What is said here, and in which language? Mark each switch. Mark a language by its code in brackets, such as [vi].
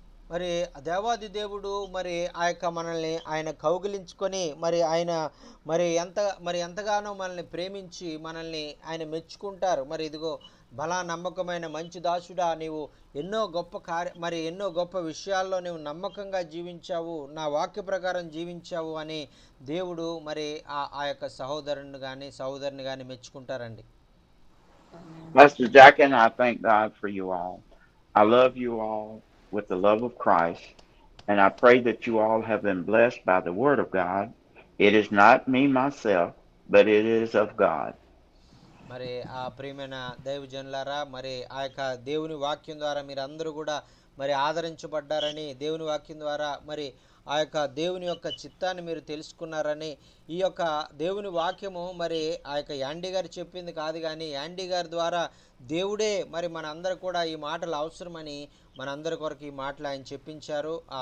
[te] మరి దేవాది దేవుడు మరి ఆ యొక్క మనల్ని ఆయన కౌగిలించుకొని మరి ఆయన మరి ఎంతగానో మనల్ని ప్రేమించి మనల్ని ఆయన మెచ్చుకుంటారు. మరి ఇదిగో బలా నమ్మకమైన మంచి దాసుడా, నీవు ఎన్నో గొప్ప విషయాల్లో నీవు నమ్మకంగా జీవించావు, నా వాక్య ప్రకారం జీవించావు అని దేవుడు మరి ఆ యొక్క సహోదరుని కానీ మెచ్చుకుంటారండి. [en] Pastor Jack and I thank God for you all. I love you all with the love of Christ, and I pray that you all have been blessed by the word of God. It is not me myself, but it is of God. [te] మరి ఆ ప్రియమైన దైవజనులారా, మరి ఆ యొక్క దేవుని వాక్యం ద్వారా మీరు అందరూ కూడా మరి ఆదరించబడ్డారని, దేవుని వాక్యం ద్వారా మరి ఆ యొక్క దేవుని యొక్క చిత్తాన్ని మీరు తెలుసుకున్నారని, ఈ యొక్క దేవుని వాక్యము మరి ఆ యొక్క యాండీ గారు చెప్పింది కాదు, కానీ యాండీ గారి ద్వారా దేవుడే మరి మనందరూ కూడా ఈ మాటలు అవసరమని మనందరి కొరకు ఈ మాటలు ఆయన చెప్పించారు.